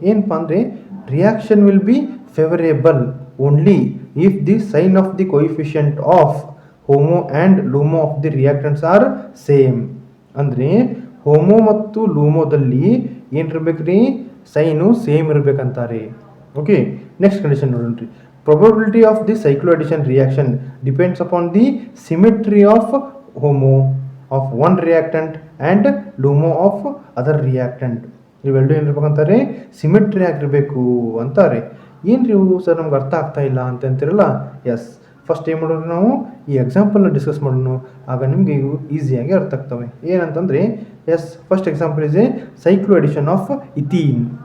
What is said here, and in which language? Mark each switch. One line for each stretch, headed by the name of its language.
Kannada: ಏನಪ್ಪ ಅಂದರೆ
English: Reaction will be favourable only if the sign of the coefficient of HOMO and LUMO of the reactants are same.
Kannada: ಅಂದರೆ homo ಮತ್ತು ಲೂಮೋದಲ್ಲಿ ಏನಿರ್ಬೇಕು ರೀ sign same ಇರಬೇಕಂತಾರೆ. Okay, next condition ನೋಡೋಣ.
English: probability of the cycloaddition reaction depends upon the symmetry of homo of one reactant and LUMO of other reactant.
Kannada: ಇವೆರಡು ಏನಿರ್ಬೇಕಂತಾರೆ symmetry ಆಗಿರಬೇಕು ಅಂತಾರೆ. ಏನು ರೀ sir ನಮ್ಗೆ ಅರ್ಥ ಆಗ್ತಾ ಇಲ್ಲ ಅಂತ ಅಂತಿರಲ್ಲ. ಎಸ್, ಫಸ್ಟ್ ಏನು ಮಾಡೋಣ ನಾವು ಈ ಎಕ್ಸಾಂಪಲ್ನ ಡಿಸ್ಕಸ್ ಮಾಡೋಣ, ಆಗ ನಿಮಗೆ ಇವು ಈಸಿಯಾಗಿ ಅರ್ಥ ಆಗ್ತವೆ.
English: ಏನಂತಂದರೆ yes, first example is a cyclo addition of ethene.